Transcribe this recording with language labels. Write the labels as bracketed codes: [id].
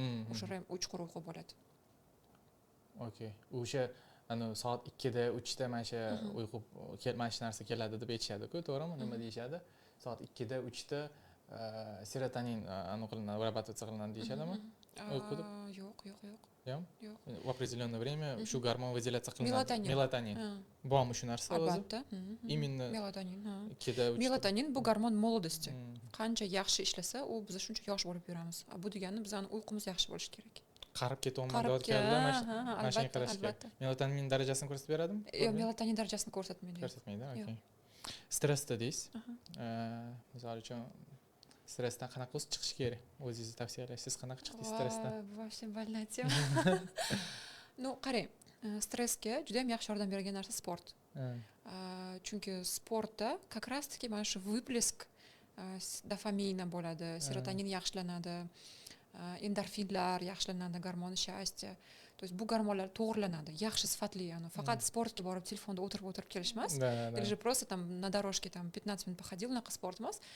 [uz] O'sha REM chuqur uyqu bo'ladi. Okay. O'sha soat 2 da 3 da mana shu uyqu mana shu narsa keladi deb aytishadi-ku, to'g'rimi? Nima deyishadi? Soat 2 da 3 da serotonin qilinadi, вырабатываться qilinadi deyishadimi? Uyquda? Yo'q. Yo'q. Yo'q. В определенное время shu gormon выделяться qilinadi. Melatonin. Bormi shu narsa o'zi? Albatta. [ru] Imенно [uz] melatonin. 2 da 3. Melatonin bu gormon молодости. Qancha yaxshi ishlasa, u biz shuncha yosh bo'lib yuramiz. Bu degani bizning uyqumuz yaxshi bo'lishi kerak. Qarib ketyapman deyotganda mashina qarash kerak. Melatonin darajasini ko'rsatib beradimi? Yo'q, melatonin darajasini ko'rsatmaydi. Ko'rsatmaydi, okey. Stress dedingiz. Misol uchun stressdan qanaqa o'zi chiqish kerak? O'zingizni tavsiyalaysiz. Siz qanaqa chiqdingiz stressdan? Вообще больная тема. Qarang, stressga juda ham yaxshi yordam beradigan narsa sport. Chunki sportda как раз таки mana shu выплеск dopamina bo'ladi, serotonin yaxshilanadi, endorfinlar yaxshilanadi, gormon счастья. То есть bu gormonlar to'g'rilanadi, yaxshi sifatli, faqat sportga borib telefonda o'tirib kelish emas. [ru] Или же просто там на дорожке там 15 minut походил, unaqa sport emas.